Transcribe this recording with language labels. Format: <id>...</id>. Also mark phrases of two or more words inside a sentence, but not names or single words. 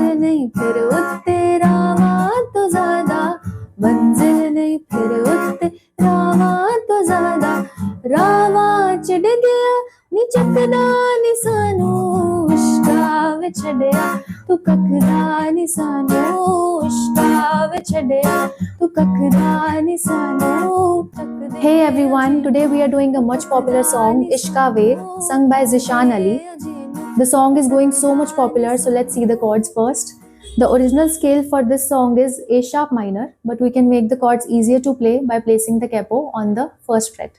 <pa>ਨਹੀਂ ਫਿਰ ਉੱਤੇ ਰਾਹਾਂ ਤੋਂ ਜ਼ਿਆਦਾ, ਮੰਜ਼ਿਲ ਨਹੀਂ ਫਿਰ ਉੱਤੇ ਰਾਹਾਂ ਤੋਂ ਜ਼ਿਆਦਾ, ਰਾਹਾਂ 'ਚ ਡਿੱਗਿਆ ਨੀ ਚੱਕਦਾ ਨੀ ਸਾਨੂੰ, ਇਸ਼ਕਾ ਵਿੱਚ ਛੱਡਿਆ ਤੂੰ ਤੱਕਦਾ ਨੀ ਸਾਨੂੰ, ਇਸ਼ਕਾ ਵਿੱਚ ਛੱਡਿਆ ਤੂੰ ਤੱਕਦਾ ਨੀ ਸਾਨੂੰ।</pa> <en>Hey everyone, today we are doing a much popular song, Ishqa Ve, sung by Zishan Ali. The song is going so much popular, so let's see the chords first. The original scale for this song is A sharp minor, but we can make the chords easier to play by placing the capo on the first fret.</en>